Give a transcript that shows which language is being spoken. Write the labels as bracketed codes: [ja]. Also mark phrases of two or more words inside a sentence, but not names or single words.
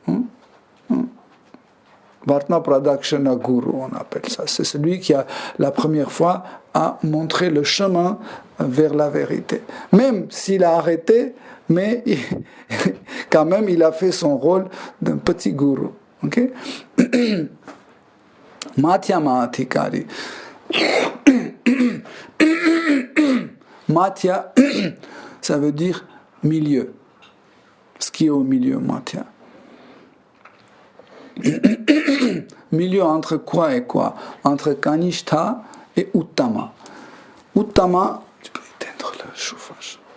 [sa] Vartna Pradakshana Guru, [fr] on appelle ça. C'est celui qui a la première fois a montré le chemin vers la vérité. Même s'il a arrêté, mais quand même il a fait son rôle d'un petit gourou. Ok? [sa] Madhyama Adhikari. [fr] Madhya, ça veut dire milieu. Ce qui est au milieu, Madhya. Milieu entre quoi et quoi? Entre Kanishta et Uttama. Uttama, tu peux éteindre le chauffage.